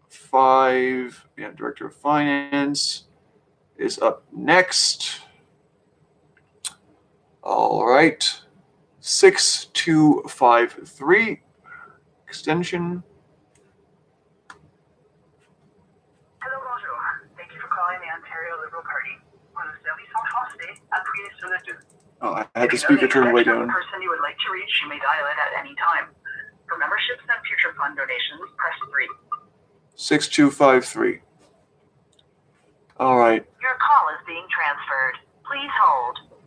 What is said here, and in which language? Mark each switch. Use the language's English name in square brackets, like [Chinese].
[English] Director of Finance is up next. All right. 6253 extension. Hello, bonjour. Thank you for calling the Ontario Liberal Party. [French] On le service en français, appuyez sur le 2. [English] Oh, I had the speaker turned way down. The person you would like to reach, you may dial it at any time. For memberships and future fund donations, press 3. 6253. All right. Your call is being transferred. Please hold.